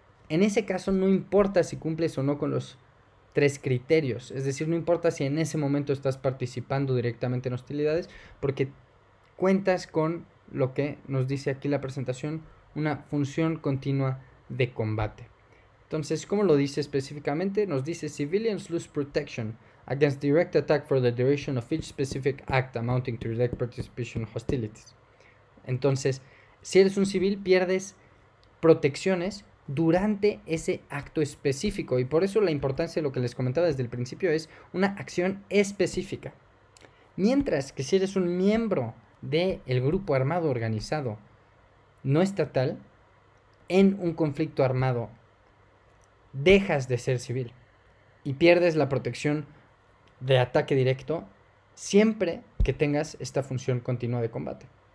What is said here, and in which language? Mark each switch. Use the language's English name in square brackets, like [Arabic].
[Spanish] En ese caso no importa si cumples o no con los 3 criterios, es decir, no importa si en ese momento estás participando directamente en hostilidades, porque cuentas con lo que nos dice aquí la presentación, una función continua de combate. Entonces, ¿cómo lo dice específicamente? Nos dice [English] civilians lose protection against direct attack for the duration of each specific act amounting to direct participation in hostilities. [Spanish] Entonces, si eres un civil, pierdes protecciones durante ese acto específico, y por eso la importancia de lo que les comentaba desde el principio es una acción específica. Mientras que si eres un miembro del grupo armado organizado no estatal, en un conflicto armado dejas de ser civil y pierdes la protección de ataque directo siempre que tengas esta función continua de combate.